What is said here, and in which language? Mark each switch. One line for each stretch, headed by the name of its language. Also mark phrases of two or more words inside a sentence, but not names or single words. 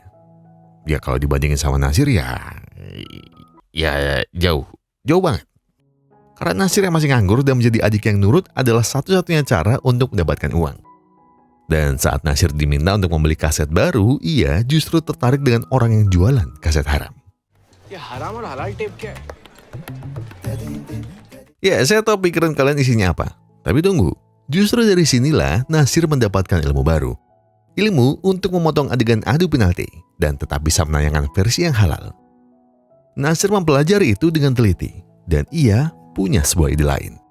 Indonesian: Ya kalau dibandingin sama Nasir ya jauh banget. Karena Nasir yang masih nganggur dan menjadi adik yang nurut adalah satu-satunya cara untuk mendapatkan uang. Dan saat Nasir diminta untuk membeli kaset baru, ia justru tertarik dengan orang yang jualan kaset haram.
Hindi: ये हराम और हलाल टेप क्या है?
Indonesian: Ya, saya tahu pikiran kalian isinya apa. Tapi tunggu, justru dari sinilah Nasir mendapatkan ilmu baru. Ilmu untuk memotong adegan adu penalti dan tetap bisa menayangkan versi yang halal. Nasir mempelajari itu dengan teliti dan ia punya sebuah ide lain.